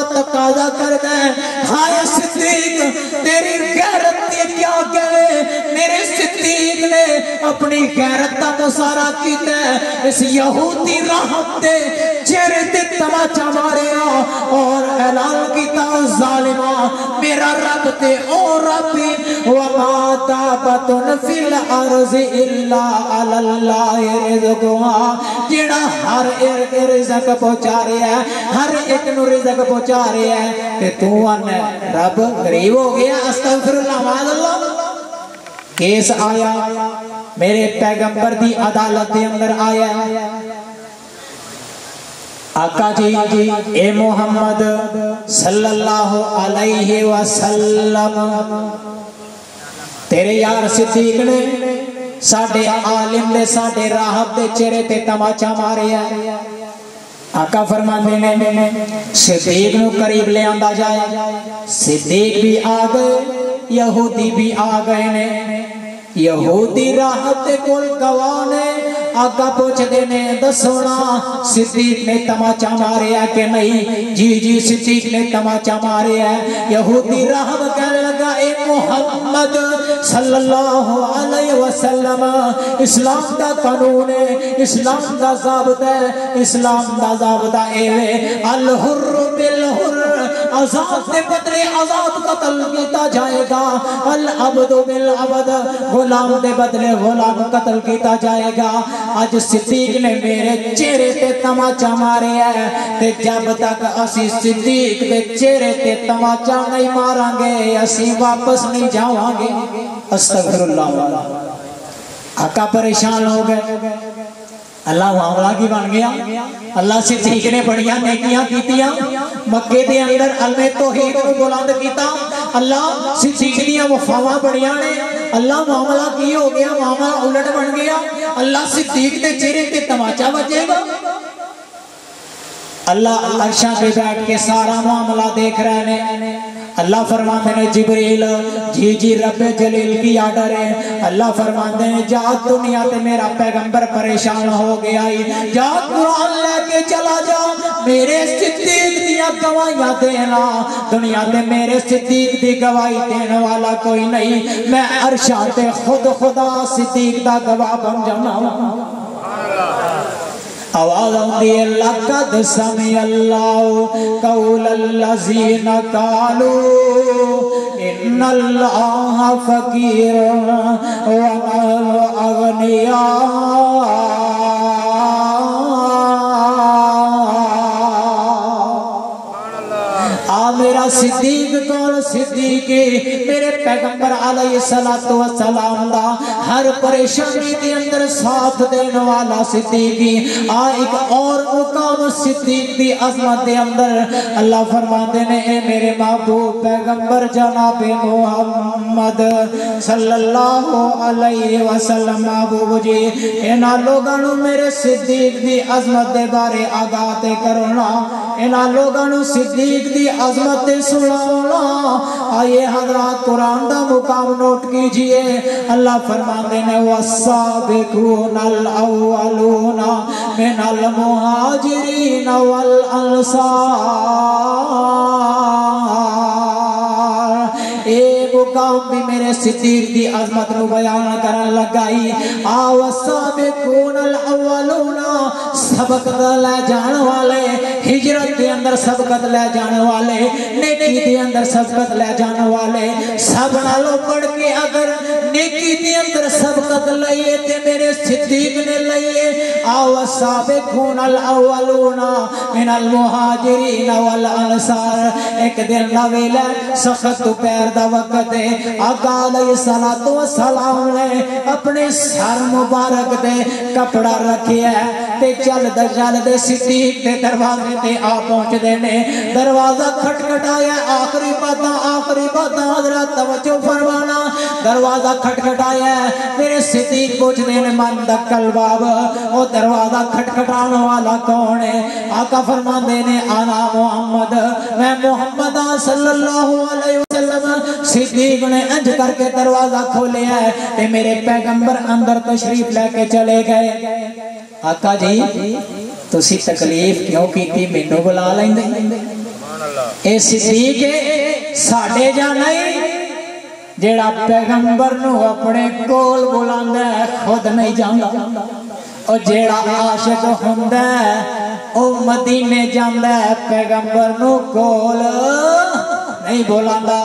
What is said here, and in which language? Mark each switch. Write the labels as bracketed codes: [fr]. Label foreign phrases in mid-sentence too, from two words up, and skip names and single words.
[pa] تقاضا کردا اے ہائے صدیق تیری غیرت تے کیا کہے میرے صدیق نے اپنی غیرت دا مظاہرہ کیتا اس یہودی راہب دے چہرے تے تماچا ماریا اور اعلان کیا ظالما میرا رب تے او ربی [ar] وما دابة في الأرض إلا الله رزقها [pa] جیہڑا ہر اک رزق پہنچا رہا اے ہر اک نوں رزق پہنچا رہا اے تے تو آنے رب غریب ہو گیا [ar] أستغفر الله معاذ الله [pa] کیس آیا میرے پیغمبر دی عدالت دے اندر آیا آقا جی اے محمد [ar] صلى الله عليه وسلم [pa] تیرے یار صدیق نے ساڈے عالم دے ساڈے راہب دے چہرے تے تماچا ماریا آقا فرماندے نے صدیق نوں قریب لے آندا جائے صدیق وی آ گئے یہودی وی آ گئے نے یہودی راہب دے کول گواہ نے آقا پچھدے نے دسو نا صدیق نے تماچا ماریا کہ نہیں جی جی صدیق نے تماچا ماریا یہودی راہب کہن لگا اے محمد [ar] صلى الله عليه وسلم [pa] اسلام دا قانون اے اسلام دا ضابطہ اے اسلام دا ضابطہ اے [ar] الحر بالحر [pa] آزاد کے بدلے آزاد قتل کیا جائے گا [ar] العبد بالعبد [pa] غلام کے بدلے غلام قتل کیا جائے گا اج صدیق نے میرے چہرے تے تماچا مارے اے تے جب تک اسی صدیق کے چہرے تے تماچا نہیں مارانگے اسی واپس نہیں جاوانگے استغفراللہ آقا پریشان ہو گئے اللہ معاملہ کی بن گیا. اللہ صدیق نے بڑیاں نیکیاں کیتیاں، مکے دے اندر علمِ توحید کو بلند کیتا. اللہ صدیق دی وفاواں بڑیاں نے. اللہ معاملہ کی ہو گیا، معاملہ الٹ بن گیا. اللہ صدیق دے چہرے تے تماچا وجے گا۔ اللہ عرشاں پے بیٹھ کے سارا معاملہ دیکھ رہے نے. اللہ فرماتے ہیں جبریل جی جی ربِ جلیل کی آرڈر اے. اللہ فرماتے ہیں جا دنیا تے میرا پیغمبر پریشان ہو گیا اے، جا قرآن لے کے چلا جا، میرے صدیق دیاں گواہیاں دینا. دنیا تے میرے صدیق دی گواہی دینے والا کوئی نہیں، میں عرشاں تے خود خدا صدیق دا گواہ بن جانا. [ur] آواز آتی ہے [ar] لقد سمع الله قول الذين قالوا إن الله فقير ونحن أغنياء. [pa] میرا صدیق کون? صدیق میرے پیغمبر [ar] عليه الصلاة والسلام [pa] دا ہر پریشانی کے اندر ساتھ دینے والا صدیق. آ اک اور مقام صدیق دی عظمت دے اندر اللہ فرماندے نے اے میرے محبوب پیغمبر جناب محمد [ar] صلى الله عليه وسلم [pa] محبوب جی انہاں لوکاں نوں میرے صدیق دی عظمت دے بارے آگاہ تے کرنا، انہاں لوکاں نوں صدیق دی عظمت سنانا. آئیے حضرات قرآن دا مقام نوٹ کیجیے. [ur] اللہ فرماتے ہیں [ar] والسابقون الأولون من المهاجرين والأنصار. [pa] اے مقام وی میرے صدیق دی عظمت نوں بیان کرن لگائی. [ar] آ والسابقون الأولون [pa] سبق لے جانے والے، ہجرت کے اندر سبقت لے جانے والے، نیکی کے اندر سبقت لے جانے والے، سب نالوں ودھ کے اگر نیکی کے اندر سبقت لئی اے تے میرے صدیق نے لئی اے. [ar] والسابقون الأولون من المهاجرين والأنصار. [pa] اک دن دا ویلا سخت دوپہر دا وقت اے. آقا [ar] عليه الصلاة والسلام [pa] نے اپنے سر مبارک دے کپڑا رکھیا تے چلدے صدیق دے دروازے تے آ پہنچدے نے. دروازہ کھٹکھٹایا، آخری بات حضرات توجہ فرمانا. دروازہ کھٹکھٹایا، میرے صدیق پچھدے نے [ar] من دق الباب [pa] او دروازہ کھٹکھٹانے والا کون اے? آقا فرماندے نے [ar] أنا محمد, [pa] میں محمد [ar] صلى الله عليه وسلم. [pa] صدیق نے انج کر کے دروازہ کھولیا تے میرے پیغمبر اندر تشریف لے کے چلے گئے. آقا جی تسی تکلیف کیوں کیتی، مینوں بلا لیندے. اے صدیق ساڈے جا نہیں، جیہڑا پیغمبر نوں اپنے کول بلاندا اے خود نہیں جاندا، اور جیہڑا عاشق ہندا اے او مدینے جاندا اے، پیغمبر نوں کول نہیں بلاندا.